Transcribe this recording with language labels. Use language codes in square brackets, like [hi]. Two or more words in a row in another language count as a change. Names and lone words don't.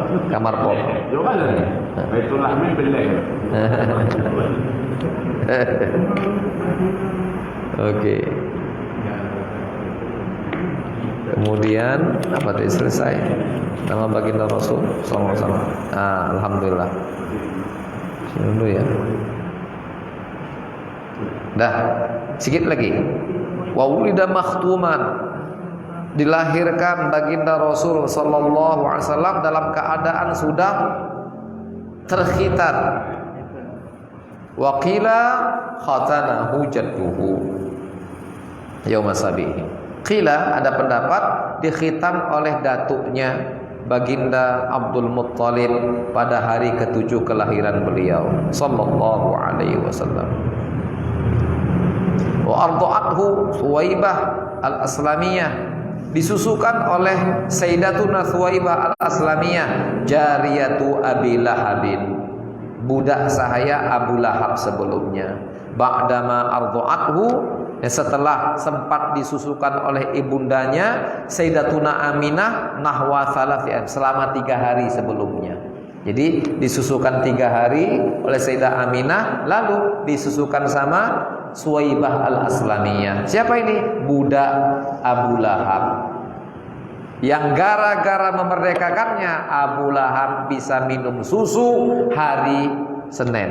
[id] Kamar potong. Coba lagi. Baitul Lahmin Bethlehem. Oke. Kemudian apa tadi selesai? Nama baginda Rasul [ar] صلى الله عليه وسلم. [id] Alhamdulillah. Sini dulu ya. Dah, sedikit lagi. [ar] وولد مختونا. [id] Dilahirkan baginda Rasul [ar] صلى الله عليه وسلم [id] dalam keadaan sudah terkhitan. [ar] وقيل ختنه جده يوم سابعه. [id] Qila ada pendapat dikhitan oleh datuknya baginda Abdul Muttalib pada hari ke-7 kelahiran beliau [ar] صلى الله عليه وسلم. وأرضعته ثويبة الأسلمية, [id] disusukan oleh Sayyidatuna Thuwaibah al-Aslamiyah [ar] جارية أبي لهب, [id] budak sahaya Abu Lahab sebelumnya. [ar] بعدما أرضعته, [id] setelah sempat disusukan oleh ibundanya Sayyidatuna Aminah [ar] نحو ثلاث, [id] selama 3 hari sebelumnya. Jadi disusukan 3 hari oleh Sayyidah Aminah, lalu disusukan sama Thuwaibah al-Aslamiyah. Siapa ini? Budak Abu Lahab, yang gara-gara memerdekakannya Abu Lahab bisa minum susu hari Senin.